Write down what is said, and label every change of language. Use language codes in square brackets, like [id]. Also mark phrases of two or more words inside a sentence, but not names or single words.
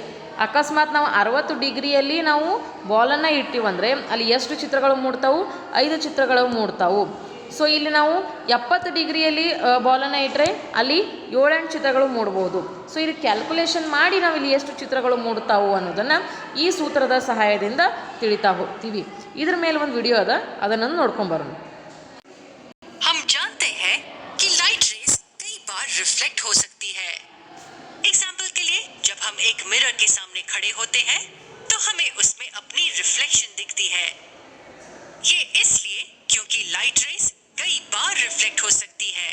[kn] ಅಕಸ್ಮಾತ್ ನಾವು 60 ಡಿಗ್ರಿಯಲ್ಲಿ ನಾವು ಬಾಲನ್ನು ಇಟ್ಟಿವಂದರೆ ಅಲ್ಲಿ ಎಷ್ಟು ಚಿತ್ರಗಳು ಮೂಡ್ತಾವು, 5 ಚಿತ್ರಗಳು ಮೂಡ್ತಾವು. ಸೊ ಇಲ್ಲಿ ನಾವು 70 ಡಿಗ್ರಿಯಲ್ಲಿ ಬಾಲನ್ನು ಇಟ್ಟರೆ ಅಲ್ಲಿ 7-8 ಚಿತ್ರಗಳು ಮೂಡ್ಬೋದು. ಸೊ ಇದು ಕ್ಯಾಲ್ಕುಲೇಷನ್ ಮಾಡಿ ನಾವು ಇಲ್ಲಿ ಎಷ್ಟು ಚಿತ್ರಗಳು ಮೂಡ್ತಾವು ಅನ್ನೋದನ್ನು ಈ ಸೂತ್ರದ ಸಹಾಯದಿಂದ ತಿಳಿತಾ ಹೋಗ್ತೀವಿ. ಇದ್ರ ಮೇಲೆ ಒಂದು ವಿಡಿಯೋ ಅದ, ಅದನ್ನು ನೋಡ್ಕೊಂಬರೋಣ. [hi] हम जानते हैं कि लाइट रेज कई बार रिफ्लेक्ट हो सकती है. एग्जाम्पल के लिए, जब हम एक मिरर के सामने खड़े होते हैं तो हमें उसमें अपनी रिफ्लेक्शन दिखती है. ये इसलिए क्योंकि लाइट रेज कई बार रिफ्लेक्ट हो सकती है.